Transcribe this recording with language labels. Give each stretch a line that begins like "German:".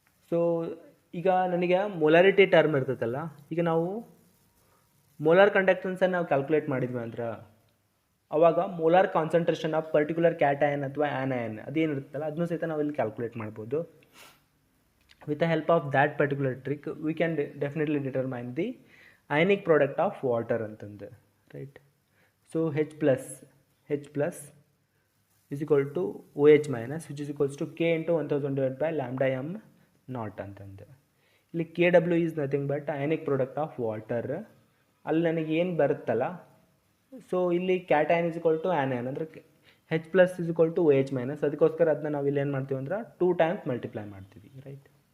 Kannada: So ಈಗ ನನಗೆ molarity term ಇರ್ತೈತಲ್ಲ, ಈಗ ನಾವು ಮೋಲಾರ್ ಕಂಡಕ್ಟನ್ಸನ್ನು ನಾವು ಕ್ಯಾಲ್ಕುಲೇಟ್ ಮಾಡಿದ್ವಿ ಅಂದ್ರೆ ಅವಾಗ
English: molar concentration of particular cation
Kannada: ಅಥವಾ ಆ್ಯನಯನ್ ಅದೇನಿರುತ್ತಲ್ಲ ಅದನ್ನು ಸಹಿತ ನಾವು ಇಲ್ಲಿ ಕ್ಯಾಲ್ಕುಲೇಟ್ ಮಾಡ್ಬೋದು.
English: With the help of that particular trick we can definitely determine the ionic product of water ಅಂತಂದು, right. So H plus is equal to OH minus which is equals to K into 1000 divided by lambda m naught ಅಂತಂದು. ಇಲ್ಲಿ KW is nothing but ionic product of water.
Kannada: ಅಲ್ಲಿ ನನಗೆ ಏನು ಬರುತ್ತಲ್ಲ, so ಇಲ್ಲಿ
English: Cation is equal to anion ಅಂದರೆ H plus is equal to OH minus.
Kannada: ಅದಕ್ಕೋಸ್ಕರ ಅದನ್ನ ನಾವು ಇಲ್ಲಿ ಏನು ಮಾಡ್ತೀವಿ ಅಂದ್ರೆ 2 times ಮಲ್ಟಿಪ್ಲೈ ಮಾಡ್ತೀವಿ, ರೈಟ್.